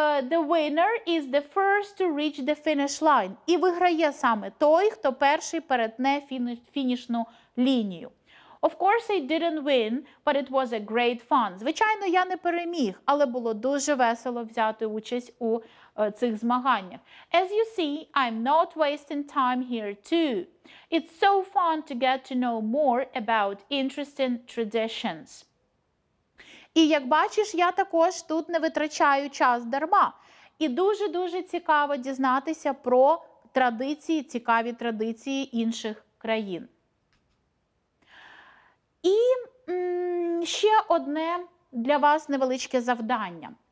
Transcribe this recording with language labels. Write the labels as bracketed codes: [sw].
[en] The winner is the first to reach the finish line. [uk] І виграє саме той, хто перший перетне фінішну лінію. [en] Of course, I didn't win, but it was a great fun. [uk] Звичайно, я не переміг, але було дуже весело взяти участь у цих змаганнях. [en] As you see, I'm not wasting time here too. It's so fun to get to know more about interesting traditions. [uk] І як бачиш, я також тут не витрачаю час дарма. І дуже-дуже цікаво дізнатися про традиції, цікаві традиції інших країн. І ще одне для вас невеличке завдання.